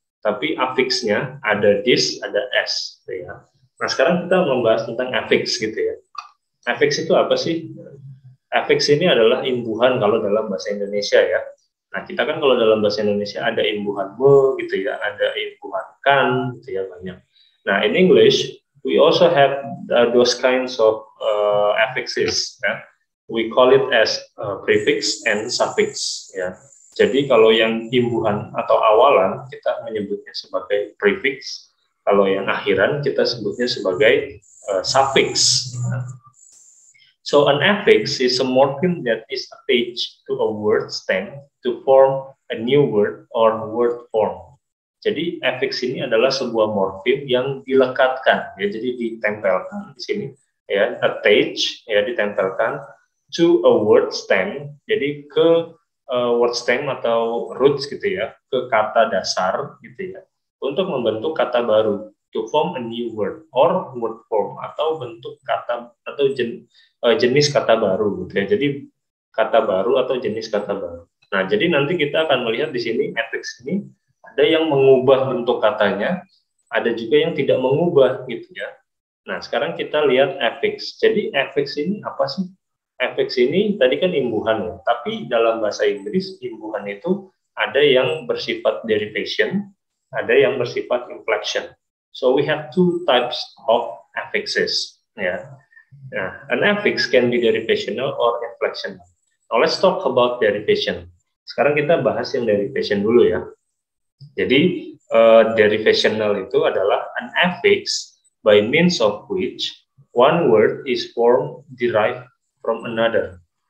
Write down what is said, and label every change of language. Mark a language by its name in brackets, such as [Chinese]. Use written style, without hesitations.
[Indonesian] tapi affixnya ada this, ada s, gitu ya. Nah, sekarang kita membahas tentang affix gitu ya. Affix itu apa sih? Affix ini adalah imbuhan kalau dalam bahasa Indonesia ya. Nah, kita kan kalau dalam bahasa Indonesia ada imbuhan me gitu ya, ada imbuhan kan gitu ya, banyak. [English] Nah, in English we also have those kinds of affixes ya. We call it as prefix and suffix ya. [Indonesian] Jadi kalau yang imbuhan atau awalan kita menyebutnya sebagai prefix, kalau yang akhiran kita sebutnya sebagai suffix. [English] So an affix is a morpheme that is attached to a word stem to form a new word or word form. [Indonesian] Jadi affix ini adalah sebuah morfem yang dilekatkan ya, jadi ditempelkan di sini ya, attach ya, ditempelkan [English] to a word stem, [Indonesian] jadi ke word stem atau roots gitu ya, ke kata dasar gitu ya, untuk membentuk kata baru, [English] to form a new word or word form, [Indonesian] atau bentuk kata atau jenis kata baru gitu ya. Jadi kata baru atau jenis kata baru. Nah, jadi nanti kita akan melihat di sini affix ini ada yang mengubah bentuk katanya, ada juga yang tidak mengubah gitu ya. Nah, sekarang kita lihat affix. Jadi affix ini apa sih? Affix ini tadi kan imbuhan ya, tapi dalam bahasa Inggris imbuhan itu ada yang bersifat derivation, ada yang bersifat inflection. [English] So we have two types of affixes ya. Nah, an affix can be derivational or inflectional. Now let's talk about derivation. [Indonesian] Sekarang kita bahas yang derivation dulu ya. Jadi derivational itu adalah [English] an affix by means of which one word is formed derived from another.